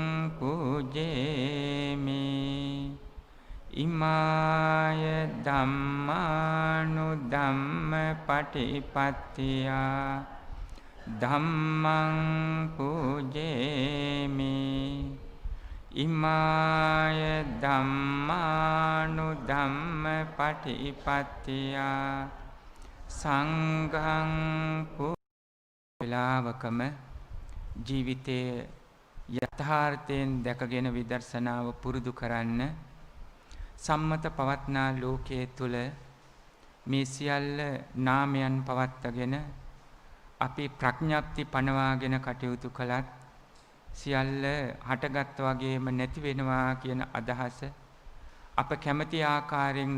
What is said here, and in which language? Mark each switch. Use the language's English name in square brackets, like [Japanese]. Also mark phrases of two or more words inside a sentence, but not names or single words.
[Pali] පූජේමි ඉමාය ධම්මානුධම්ම පටිපත්තියා ධම්මං පූජේමි ඉමාය ධම්මානුධම්ම පටිපත්තියා සංඝං [Sinhala] පූජේලාවකම ජීවිතයේ යථාර්ථයෙන් දැකගෙන විදර්ශනාව පුරුදු කරන්න සම්මත පවත්නා ලෝකයේ තුල මේ සියල්ල නාමයන් පවත්වාගෙන අපි ප්‍රඥප්ති පනවාගෙන කටයුතු කළත් සියල්ල හටගත් වගේම නැති වෙනවා කියන අදහස අප කැමති ආකාරයෙන්